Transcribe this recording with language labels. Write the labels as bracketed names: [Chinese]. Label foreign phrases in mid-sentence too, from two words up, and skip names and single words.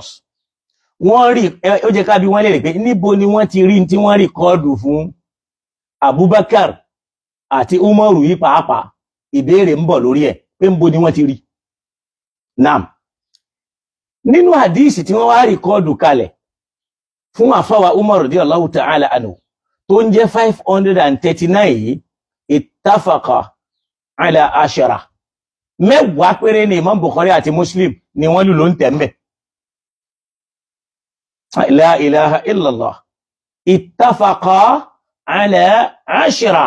[Yoruba] wọ́n rí ó jẹ́ ká bí wọ́n lè rí pé níbo ni wọ́n ti rí tí wọ́n rìkọ́ọ̀dù fún Abubakar àti Umaru yìí pàápàá? ìbéèrè ń bọ̀ lórí ẹ̀ pé níbo ni wọ́n ti rí. Naam. nínú àdíìsì tí wọ́n wá rìkọ́ọ̀dù kalẹ̀ fún àfáwà Umar [Arabic] رضي الله تعالى عنه [Yoruba] tó ń jẹ́ 539 yìí, [Arabic] اتفقا على 10. [Yoruba] mẹ́wàá péré ni Imam Bukhari àti Muslim ni wọ́n lù ló ń tẹ̀m̀bẹ̀. [Arabic] لا إله إلا الله. اتفقا على 10.